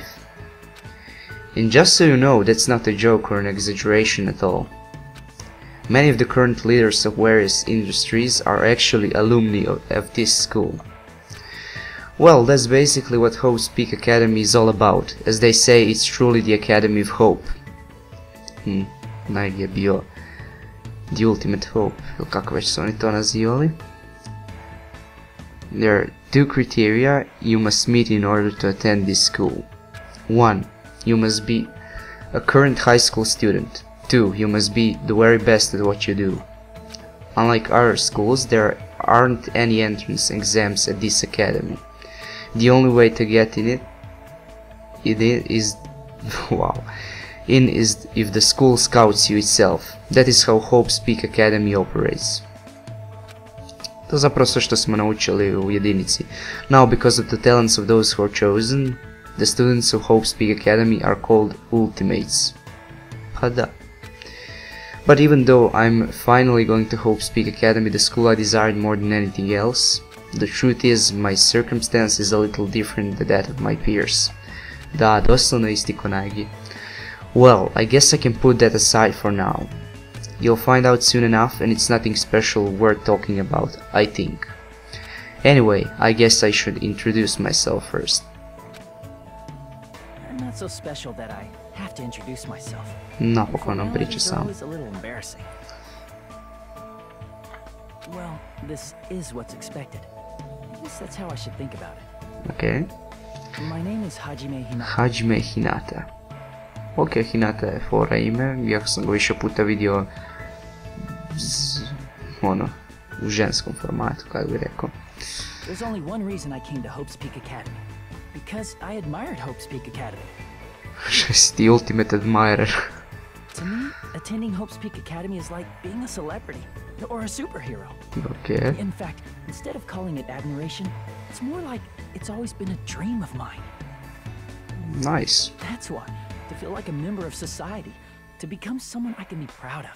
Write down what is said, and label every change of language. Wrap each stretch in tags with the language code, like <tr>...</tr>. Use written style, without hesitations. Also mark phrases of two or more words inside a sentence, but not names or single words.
<en>And just so you know, that's not a joke or an exaggeration at all. Many of the current leaders of various industries are actually alumni of this school. Well, that's basically what Hope Speak Academy is all about. As they say, it's truly the Academy of Hope.</en> <hr>Naegi je bio</hr> <en>The ultimate hope,</en> <hr>ili kako već su oni to nazivali.</hr> <en>There are two criteria you must meet in order to attend this school. 1. You must be a current high school student. 2. You must be the very best at what you do. Unlike other schools, there aren't any entrance exams at this academy. The only way to get in is if the school scouts you itself. That is how Hope Speak Academy operates.</en> <hr>To je zapravo sve što smo naučili u jedinici.</hr> <en>Now, because of the talents of those who are chosen, the students of Hope Speak Academy are called ultimates.</en> <hr>Pa da.</hr> <en>But even though I'm finally going to Hope Speak Academy, the school I desired more than anything else, the truth is my circumstance is a little different than that of my peers.</en> <hr>Da, doslovno isti ko Nagi.</hr> <en>Well, I guess I can put that aside for now. You'll find out soon enough, and it's nothing special worth talking about, I think. Anyway, I guess I should introduce myself first. I'm not so special that I have to introduce myself.</en> <hr>Napokon nam priča sam.</hr> <en>It's a little embarrassing. Well, this is what's expected. I guess that's how I should think about it. Okay. My name is Hajime Hinata. Hajime Hinata.</en> <hr>Ok, Hinata je fora ime, iako sam ga više puta vidio u ženskom formatu, kako bi rekao.</hr> <en>There's only one reason I came to Hope Speak Academy. Because I admired Hope Speak Academy.</en> <hr>Što si ti</hr> <en>ultimate admirer? To me, attending Hope Speak Academy is like being a celebrity or a superhero. Okay. In fact, instead of calling it admiration, it's more like it's always been a dream of mine. Nice. That's why, to feel like a member of society, to become someone I can be proud of.</en>